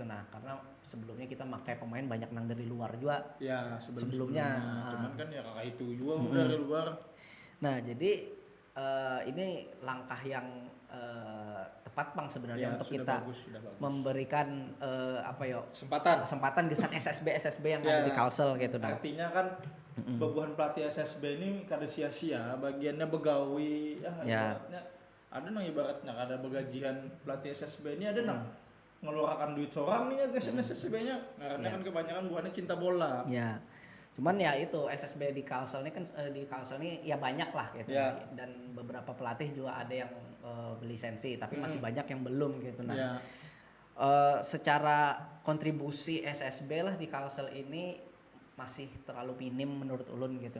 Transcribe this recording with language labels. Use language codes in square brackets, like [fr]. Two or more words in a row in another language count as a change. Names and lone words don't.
[id] Nah, karena sebelumnya kita pakai pemain banyak nang dari luar juga. Ya, sebelumnya. Cuman kan ya kakak itu juga dari luar. Nah, jadi ini langkah yang tepat Bang sebenarnya untuk kita bagus. Memberikan kesempatan gesan SSB yang ada di Kalsel gitu. Nah, [bjn] artinya kan bebuhan pelatih SSB ini kada sia-sia, bagiannya begawi ada nang ibaratnya ada begajian pelatih SSB ini ada nang ngeluarkan duit seorang nih ya guys SSB-nya karena kan kebanyakan buahnya cinta bola. [id] Ya. Cuman ya itu SSB di Kalsel ini kan ya banyak lah gitu. Dan beberapa pelatih juga ada yang berlisensi tapi masih banyak yang belum gitu. Nah, secara kontribusi SSB lah di Kalsel ini masih terlalu minim menurut ulun gitu.